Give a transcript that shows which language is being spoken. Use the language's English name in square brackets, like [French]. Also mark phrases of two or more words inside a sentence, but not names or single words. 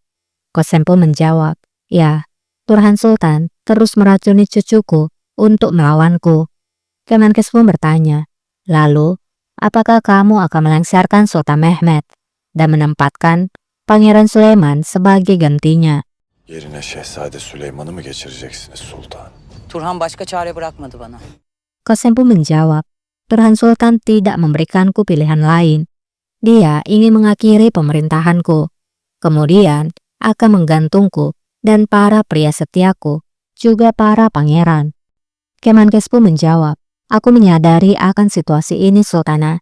[Indonesian] Kosem pun menjawab, "Ya, Turhan Sultan terus meracuni cucuku untuk melawanku." Kemenkes pun bertanya, "Lalu, apakah kamu akan melengsarkan Sultan Mehmet dan menempatkan Pangeran Sulaiman sebagai gantinya?" [Turkish] Yerine Şehzade Süleyman'ı mı geçireceksiniz sultan? Turhan başka çare bırakmadı bana. [Indonesian] Kosem pun menjawab, "Turhan Sultan tidak memberikanku pilihan lain. Dia ingin mengakhiri pemerintahanku, kemudian akan menggantungku dan para pria setiaku, juga para pangeran." Kemenkes pun menjawab, "Aku menyadari akan situasi ini Sultana.